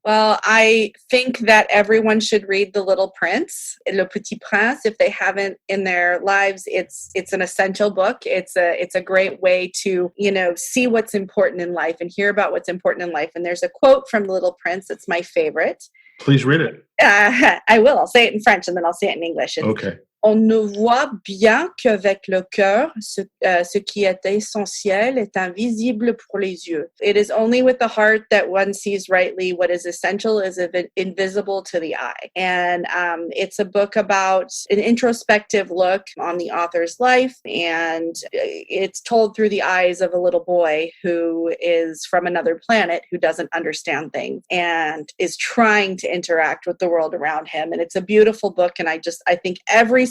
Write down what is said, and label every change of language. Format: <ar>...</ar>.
<en>Well, I think that everyone should read The Little Prince, Le Petit Prince. If they haven't in their lives, it's an essential book. It's a great way to, see what's important in life and hear about what's important in life. And there's a quote from The Little Prince that's my favorite. Please read it. I will. I'll say it in French and then I'll say it in English. Okay.</en> <fr>On ne voit bien qu'avec le cœur, ce qui est essentiel est invisible pour les yeux.</fr> <en>It is only with the heart that one sees rightly what is essential is invisible to the eye. And it's a book about an introspective look on the author's life, and it's told through the eyes of a little boy who is from another planet, who doesn't understand things and is trying to interact with the world around him. And it's a beautiful book, and I think every</en>